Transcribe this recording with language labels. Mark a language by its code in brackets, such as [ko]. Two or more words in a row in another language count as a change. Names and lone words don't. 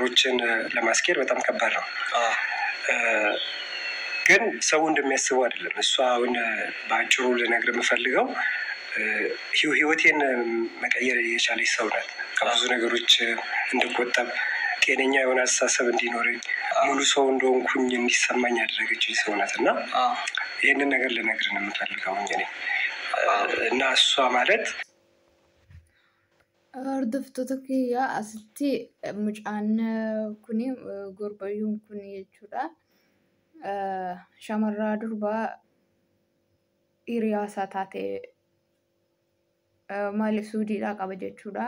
[am] ለማስኬድ በጣም ከባድ ነው። ግን ሰው እንደሚያስበው አይደለም። እሷ አሁን በአጭሩ ልነግር የምፈልገው ህይወቴን መቀየር የቻለች ሰው ናት። ከብዙ ነገሮች እንድቆጠብ፣ ጤነኛ የሆነ አስተሳሰብ እንዲኖረኝ፣ ሙሉ ሰው እንደሆንኩኝ እንዲሰማኝ ያደረገችኝ ሰው ናት እና ይህንን ነገር ልነግር ነው የምፈልገው እኔ እና እሷ ማለት [om] hordoftoota kiyyaa asitti mucaan kuni gorbayyuun kun jechuudha. Shamarraa durbaa hiriyaasaa taate maaliif suudiidhaa qaba jechuudha.